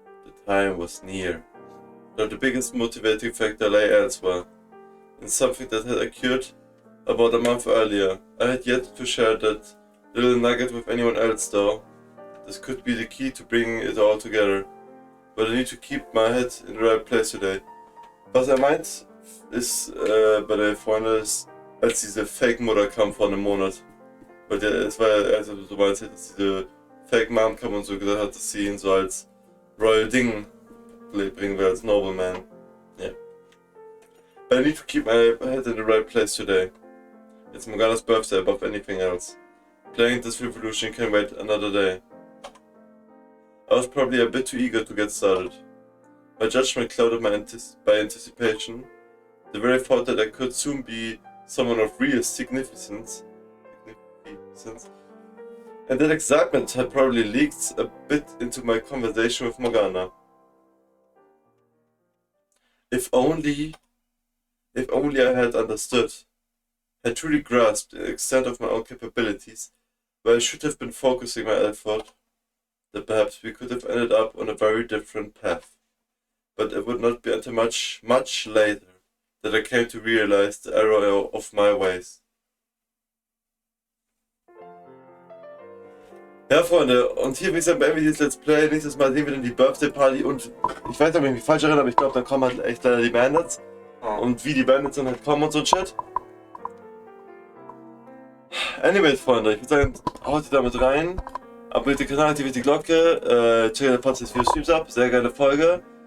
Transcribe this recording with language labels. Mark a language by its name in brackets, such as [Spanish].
[English] The time was near. Though the biggest motivating factor lay elsewhere, in something that had occurred about a month earlier. I had yet to share that little nugget with anyone else though. This could be the key to bringing it all together. But I need to keep my head in the right place today. [German] Was er meint, ist bei der Freunde, ist, als diese Fake-Mutter kam vor einem Monat. Weil es war ja, also du meinst, dass diese Fake-Mom kam und so gesagt hat, dass sie ihn so als Royal Ding bringen will, als Nobleman. [English] Yeah. But I need to keep my head in the right place today. It's Morgana's birthday above anything else. Playing this revolution can wait another day. I was probably a bit too eager to get started. My judgment clouded by anticipation. The very thought that I could soon be someone of real significance, and that excitement had probably leaked a bit into my conversation with Morgana. If only I had understood, had truly grasped the extent of my own capabilities, where I should have been focusing my effort, that perhaps we could have ended up on a very different path. But it would not be until much, much later that I came to realize the error of my ways. [German] Ja, Freunde, und hier, wie gesagt, beenden wir dieses Let's Play. Nächstes Mal sehen wir dann die Birthday Party und ich weiß nicht, ob ich mich falsch erinnere, aber ich glaube, dann kommen halt echt leider die Bandits. Und wie die Bandits dann halt kommen und so ein Shit. Anyways, Freunde, ich würde sagen, haut ihr damit rein. Abonniert den Kanal, aktiviert die Glocke, checkt den Podcast für Streams ab. Sehr geile Folge.